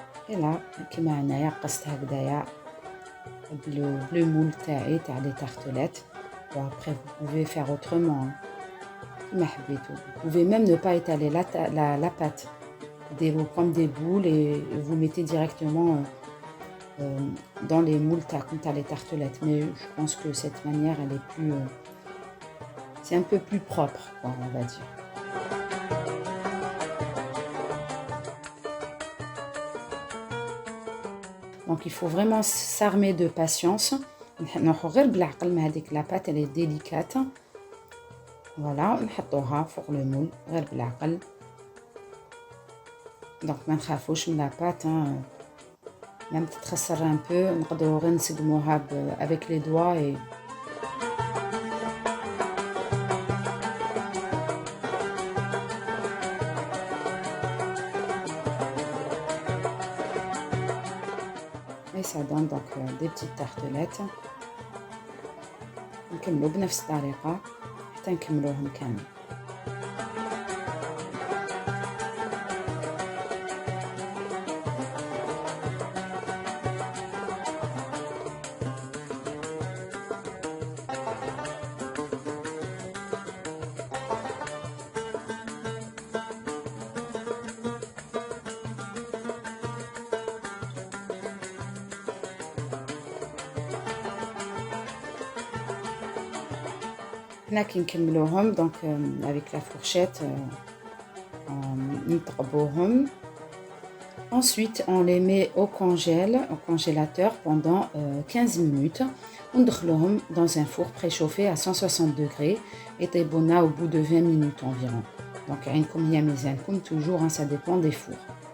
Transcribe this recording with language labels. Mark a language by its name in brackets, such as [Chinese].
[French] Et là, [Arabic] كما هنايا قصت هكذايا [French] le moule [Arabic] تاعي تاع [French] les tartelettes. Bon, après vous pouvez faire autrement. [Arabic] كما حبيتو. [French] Vous pouvez même ne pas étaler la pâte. Vous prenez des boules et vous mettez directement dans les moules t'as les tartelettes. Mais je pense que cette manière, elle est plus... c'est un peu plus propre, quoi, on va dire. Donc il faut vraiment s'armer de patience. La pâte, elle est délicate. [Arabic] Voilà, نحطوها فوق [French] le moule [Arabic] غير بالعقل. Donc ما نخافوش من [French] la pâte. Même [Arabic] تتخسر [French] un peu, [Arabic] نقدروا غير نسقموها [French] avec les doigts et ça donne donc des petites tartelettes. [Arabic] نكملوا بنفس الطريقة حتى نكملوهم كامل. هنا كي نكملوهم [French] donc avec la fourchette [Arabic] نطقبوهم. [French] Ensuite on les met au congélateur pendant 15 minutes. [Arabic] وندخلوهم [French] dans un four préchauffé à 160 degrés [Arabic] يطيبونا [French] au bout de 20 minutes environ. Donc [Arabic] عينكم هي ميزانكم [French] toujours, ça dépend des fours.